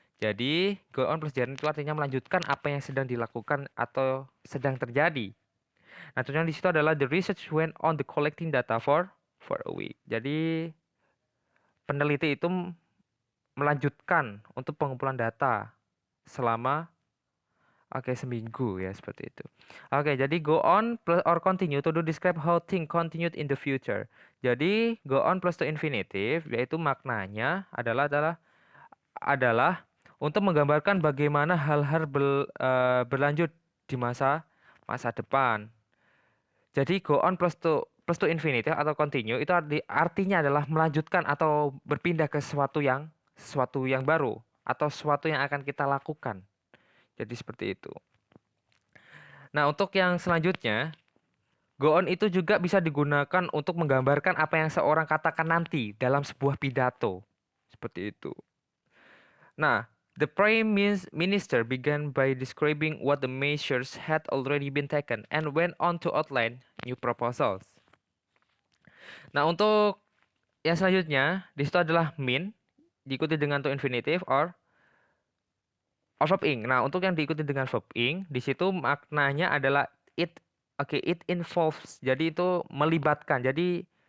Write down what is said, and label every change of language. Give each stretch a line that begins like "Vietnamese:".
Indonesian: Jadi go on plus gerund itu artinya melanjutkan apa yang sedang dilakukan atau sedang terjadi. Nah, contohnya di situ adalah
English: the research went on the collecting data for a week.
Indonesian: Jadi peneliti itu melanjutkan untuk pengumpulan data selama seminggu ya seperti itu. Jadi
English: go on plus or continue to do describe how thing continued in the future.
Indonesian: Jadi go on plus to infinitive yaitu maknanya adalah untuk menggambarkan bagaimana hal-hal berlanjut di masa depan. Jadi go on plus to infinitive atau continue itu artinya adalah melanjutkan atau berpindah ke sesuatu yang baru atau sesuatu yang akan kita lakukan. Jadi seperti itu. Nah, untuk yang selanjutnya, go on itu juga bisa digunakan untuk menggambarkan apa yang seorang katakan nanti dalam sebuah pidato. Seperti itu. Nah,
English: the Prime Minister began by describing what the measures had already been taken and went on to outline new proposals.
Indonesian: Nah, untuk yang selanjutnya, di situ adalah mean, diikuti dengan to infinitive or verb ing. Nah, untuk yang diikuti dengan verb ing, di situ maknanya adalah
English: it it involves.
Indonesian: Jadi itu melibatkan. Jadi